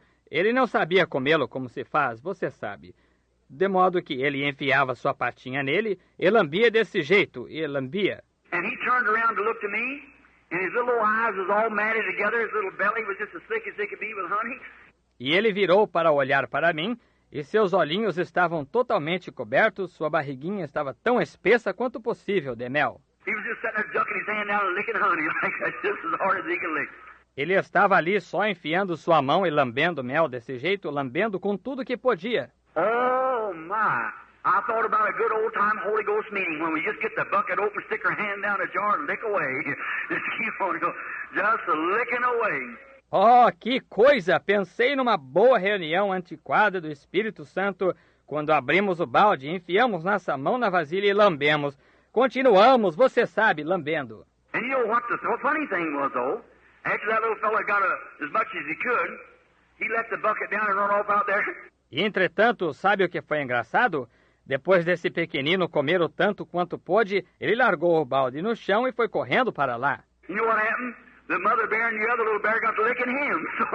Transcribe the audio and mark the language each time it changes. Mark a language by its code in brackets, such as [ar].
[pt] Ele não sabia comê-lo como se faz, você sabe. De modo que ele enfiava sua patinha nele e lambia desse jeito, e lambia. [en] And he turned around to look to me, and his little eyes was all matted together, his little belly was just as thick as they could be with honey. [pt] E ele virou para olhar para mim, e seus olhinhos estavam totalmente cobertos, sua barriguinha estava tão espessa quanto possível de mel. [en] He was just sitting there ducking his hand down and licking honey like that, just as hard as he could lick. [pt] Ele estava ali só enfiando sua mão e lambendo mel desse jeito, lambendo com tudo que podia. [en] Oh, my. I thought about a good old-time Holy Ghost meeting when we just get the bucket open, stick our hand down the jar and lick away. Just keep on going, just licking away. [pt] Oh, que coisa! Pensei numa boa reunião antiquada do Espírito Santo, quando abrimos o balde, enfiamos nossa mão na vasilha e lambemos. Continuamos, você sabe, lambendo. [en] And you know what the funny thing was, though? After that little fella got as much as he could, he let the bucket down and run off out there. [pt] E, entretanto, sabe o que foi engraçado? Depois desse pequenino comer o tanto quanto pôde, ele largou o balde no chão e foi correndo para lá. [en] You know what happened? The mother bear and the other little bear got to licking him.